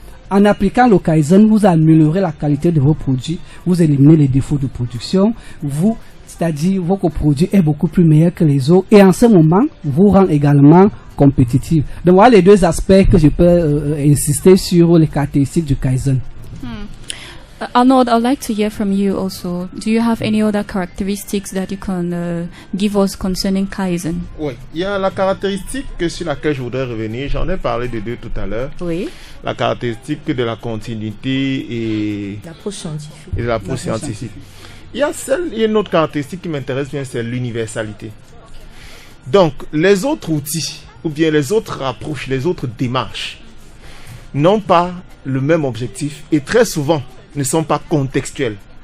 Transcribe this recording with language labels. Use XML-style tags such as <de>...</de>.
<fr>En appliquant le Kaizen, vous améliorez la qualité de vos produits, vous éliminez les défauts de production, c'est-à-dire votre produit est beaucoup plus meilleur que les autres et en ce moment, vous rend également compétitif. Donc voilà les deux aspects que je peux insister sur les caractéristiques du Kaizen.</fr> <en>Arnold, I'd like to hear from you also. Do you have any other characteristics that you can give us concerning Kaizen?</en> <fr>Oui, il y a la caractéristique sur laquelle je voudrais revenir. J'en ai parlé de deux tout à l'heure. Oui. La caractéristique de la continuité et l'approche scientifique. Et l'approche scientifique. Il y a une autre caractéristique qui m'intéresse bien, c'est l'universalité. Donc, les autres outils, ou bien les autres approches, les autres démarches, n'ont pas le même objectif et très souvent ne sont pas contextuels.</fr>